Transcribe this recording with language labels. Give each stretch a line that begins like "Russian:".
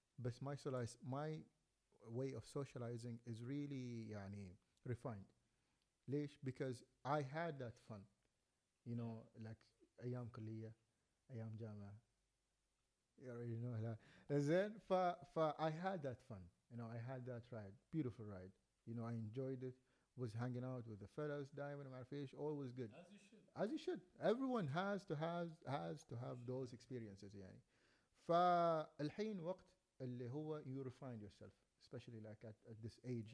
English: But my way of socializing is really يعني refined. ليش? Because I had that fun. You know, like
Arabic: أيام كلية, أيام جامعة.
English: You already know that. زين, I had that fun. You know, I had that ride, beautiful ride. You know, I enjoyed it. Was hanging out with the fellas, diamond, ما fish, all was good. As you should. Everyone has to have those experiences يعني.
Arabic: فالحين وقت اللي هو
English: you refine yourself, especially like at this age.